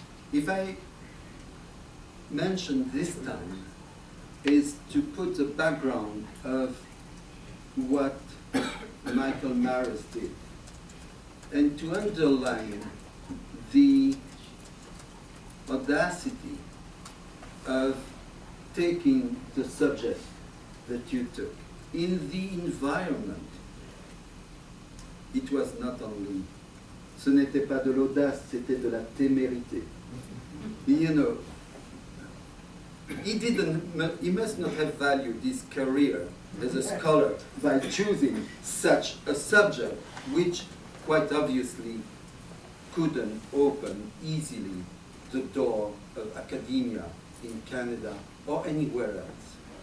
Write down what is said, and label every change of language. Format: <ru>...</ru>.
<en>If I mention this time, is to put the background of what Michael Marrus did, and to underline the audacity of taking the subject that you took. In the environment, it was not only,</en> <fr>ce n'était pas de l'audace, c'était de la témérité.</fr> <en>You know, he must not have valued his career as a scholar by choosing such a subject which quite obviously couldn't open easily the door of academia in Canada or anywhere else.</en>